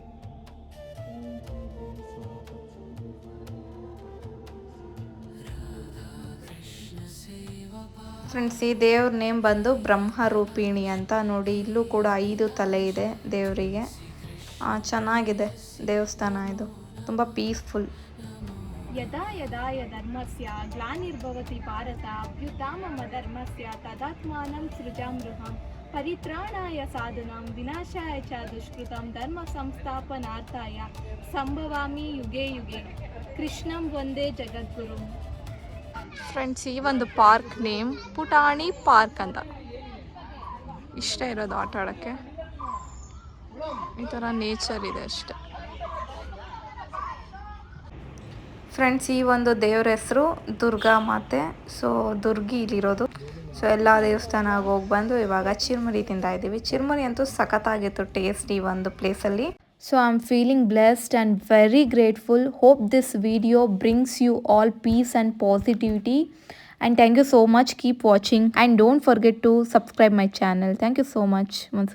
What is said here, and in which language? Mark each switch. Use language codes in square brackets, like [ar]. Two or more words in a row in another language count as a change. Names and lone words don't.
[kn] ಫ್ರೆಂಡ್ಸ್, ಈ ದೇವ್ರ ನೇಮ್ ಬಂದು ಬ್ರಹ್ಮರೂಪಿಣಿ ಅಂತ ನೋಡಿ. ಇಲ್ಲೂ ಕೂಡ 5 ತಲೆ ಇದೆ ದೇವರಿಗೆ. ಚೆನ್ನಾಗಿದೆ ದೇವಸ್ಥಾನ ಇದು, ತುಂಬ ಪೀಸ್ಫುಲ್. [sa] ಯದಾ ಯದಾ ಧರ್ಮಸ್ಯ ಗ್ಲಾನಿರ್ಭವತಿ ಭಾರತ ಅಭ್ಯುತ್ಥಾನಮ ಧರ್ಮಸ್ಯ ತದಾತ್ಮಾನಂ ಸೃಜಾಮ್ಯಹಂ ಪರಿತ್ರಾಣಾಯ ಸಾಧುನಾಂ ವಿನಾಶಾಯ ಚ ದುಷ್ಕೃತಂ ಧರ್ಮ ಸಂಸ್ಥಾಪನಾರ್ಥಾಯ ಸಂಭವಾಮಿ ಯುಗೆ ಯುಗೆ ಕೃಷ್ಣಂ ವಂದೇ ಜಗದ್ಗುರು. [kn] ಫ್ರೆಂಡ್ಸ್, ಈ ಒಂದು ಪಾರ್ಕ್ ನೇಮ್ ಪುಟಾಣಿ ಪಾರ್ಕ್ ಅಂತ. ಇಷ್ಟ ಇರೋದು ಆಟ ಆಡೋಕ್ಕೆ. ಈ ಥರ ನೇಚರ್ ಇದೆ ಅಷ್ಟೆ. ಫ್ರೆಂಡ್ಸ್, ಈ ಒಂದು ದೇವ್ರ ಹೆಸರು ದುರ್ಗಾ ಮಾತೆ. ಸೊ ದುರ್ಗಿ ಇಲ್ಲಿರೋದು. ಸೊ ಎಲ್ಲ ದೇವಸ್ಥಾನ ಹೋಗಿ ಬಂದು ಇವಾಗ ಚಿರ್ಮುರಿ ತಿಂತಾ ಇದ್ದೀವಿ. ಚಿರ್ಮುರಿ ಅಂತೂ ಸಖತ್ತಾಗಿತ್ತು ಟೇಸ್ಟ್ ಈ ಒಂದು ಪ್ಲೇಸಲ್ಲಿ. [en] So I'm feeling blessed and very grateful. Hope this video brings you all peace and positivity. And thank you so much. Keep watching and don't forget to subscribe my channel. Thank you so much once again.